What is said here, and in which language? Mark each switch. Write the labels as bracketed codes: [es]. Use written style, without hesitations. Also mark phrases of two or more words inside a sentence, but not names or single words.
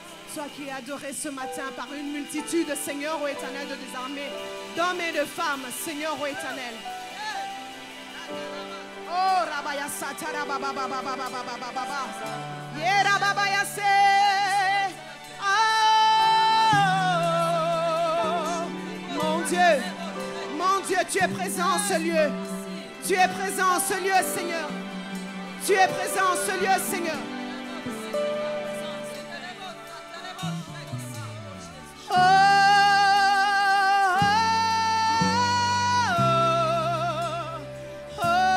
[fr] Toi qui es adoré ce matin par une multitude, Seigneur, ô Éternel de des armées, d'hommes et de femmes, Seigneur, ô Éternel. Oh, Rabaya Satara Baba Baba Baba Baba Baba. Yera Baba Yase. Mon Dieu, tu es présent en ce lieu. Tu es présent en ce lieu, Seigneur. Tu es présent en ce lieu, Seigneur. Oh, oh,